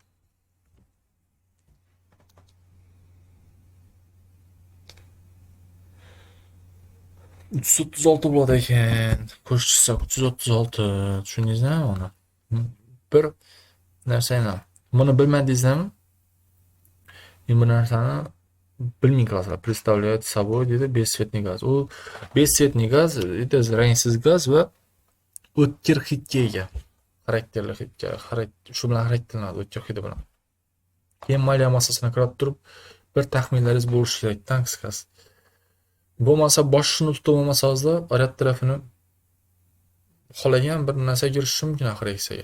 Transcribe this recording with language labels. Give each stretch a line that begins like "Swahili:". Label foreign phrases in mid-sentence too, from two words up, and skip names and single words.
Uzbek: 336 bo'ladi ekan. Qo'shsak 336. Tushundingizmi uni? Bir narsani buni bilmadingizmi? Bu narsani bilmay qolasizlar.
Russian: Представляет собой dedi бесцветный gaz. U бесцветный gaz,
Uzbek: это rangsiz gaz va o'tkir hidga ega. Xarakterli hidga, shu bilan xarakterlanadi o'tkir hidi bilan. Keyin molyar massasini qarab turib bir taxminlaringiz bo'lishi kerak, qisqasi. Bo'lmasa boshini tutib olmasangizlar, orqa tarafini xohlagan bir narsa kirishi mumkin reaksiyaga.